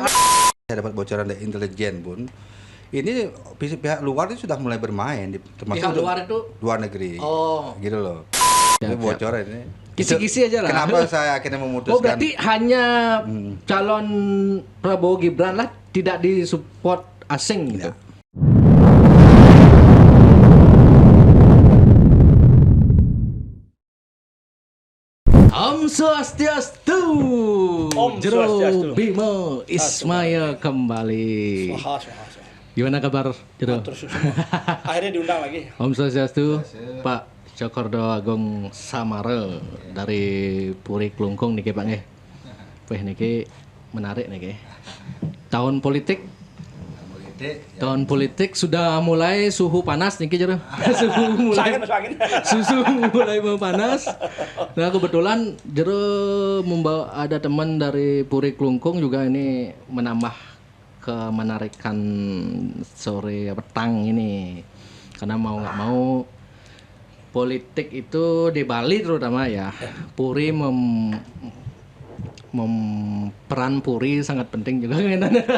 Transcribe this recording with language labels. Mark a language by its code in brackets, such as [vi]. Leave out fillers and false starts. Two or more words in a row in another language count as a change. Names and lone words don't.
[id] Saya dapat bocoran dari intelijen pun. Ini pihak luar itu sudah mulai bermain, termasuk pihak luar itu luar negeri. Oh, gitu loh. Ini bocoran ini. Kisi-kisi aja lah. Kenapa saya akhirnya memutuskan? Oh, berarti hanya calon Prabowo Gibran lah tidak disupport asing gitu. Ya. Om Swastiastu. Jero Bimo Ismail kembali. Gimana kabar Jero? Akhirnya diundang lagi. Om Swastiastu, Pak Cokordo Agung Samare dari Puri Klungkung niki Pak nggih. Weh niki menarik niki. Tahun politik sudah mulai suhu panas niki Jero. Suhu mulai panas. Nah kebetulan Jero membawa ada teman dari Puri Klungkung juga ini menambah kemenarikan sore petang ini. Karena mau nggak mau politik itu di Bali terutama ya. Puri peran Puri sangat penting juga kan.